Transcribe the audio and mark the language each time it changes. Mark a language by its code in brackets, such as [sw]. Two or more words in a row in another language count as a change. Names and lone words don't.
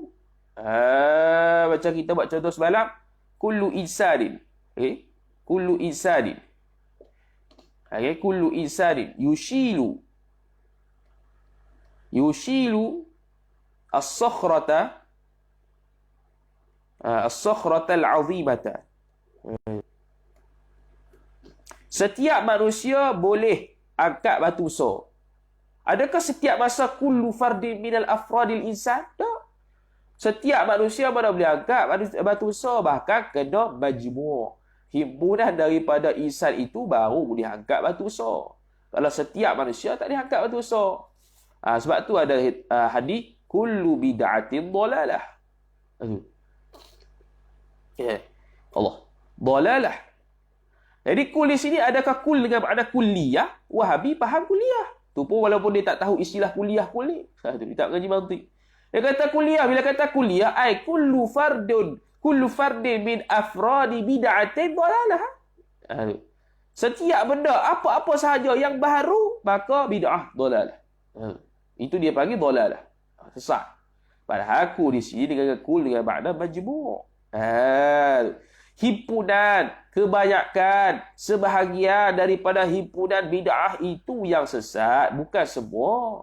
[ms] Macam kita buat contoh semalam, [ar] كلُّ إنسانٍ. Okey. كلُّ إنسانٍ. Okey, كلُّ إنسانٍ يشيلُ الصخرةَ العظيمةَ. [ms] Setiap manusia boleh angkat batu besar. Adakah setiap masa [ar] كلُّ فردٍ من أفرادِ الإنسانِ? [ms] Tak. Setiap manusia mana boleh angkat batu besar, bahkan kena majmu'. Himpunan daripada insan itu baru boleh angkat batu besar. Kalau setiap manusia tak boleh angkat batu besar. Sebab tu ada hadis [ar] كلُّ بدعةٍ ضلالةٌ. [ms] Allah. Dhalalah. Jadi kul di sini adakah kul dengan makna kulliyah? Wahabi faham kulliyah. Tu pun walaupun dia tak tahu istilah kulliyah kulliyah. Dia tak mengaji mantik. Dia kata kulliyah, bila kata kulliyah [ar] أي كلُّ فردٍ من أفرادِ بدعةٍ ضلالةٌ. [ms] Setiap benda apa-apa sahaja yang baru maka [ar] بدعةٌ ضلالةٌ. [ms] Itu dia panggil dhalalah. Sesat. Padahal aku di sini dengan kul dengan makna majmu'. Himpunan, kebanyakan, sebahagian daripada himpunan bid'ah itu yang sesat, bukan semua.